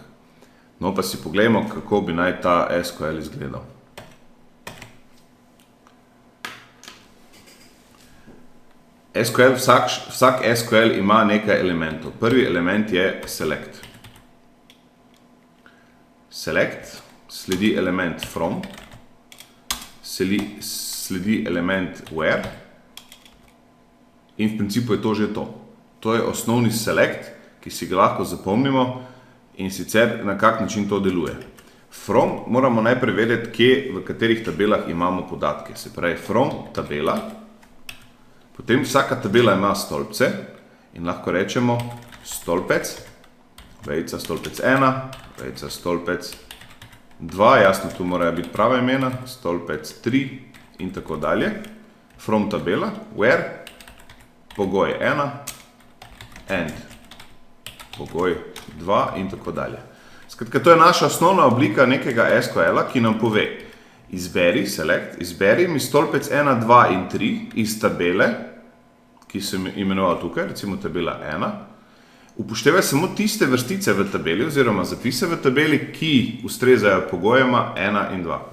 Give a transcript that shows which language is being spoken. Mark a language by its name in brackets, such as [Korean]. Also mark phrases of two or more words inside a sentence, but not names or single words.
[Slovenian] No, pa si poglejmo, kako bi naj ta SQL izgledal. Vsak SQL ima nekaj elementov. Prvi element je select. Select, sledi element from, sledi element where in v principu je to že to. To je osnovni select, ki si ga lahko zapomnimo in sicer na kak način to deluje. From moramo najprej vedeti, kje, v katerih tabelah imamo podatke. Se pravi, from tabela. Potem vsaka tabela ima stolpce in lahko rečemo stolpec, vejica stolpec 1, vejica stolpec 2, jasno tu morajo biti prava imena, stolpec 3 in tako dalje. From tabela, [English] where, pogoj [Slovenian] 1, and pogoj 2 in tako dalje. Skratka, to je naša osnovna oblika nekega SQL-a, ki nam pove, izberi, select, izberi mi stolpec 1, 2 in 3 iz tabele, ki sem imenoval tukaj, recimo tabela 1. Upoštevaj samo tiste vrstice v tabeli oziroma zapise v tabeli, ki ustrezajo pogojema 1 in 2.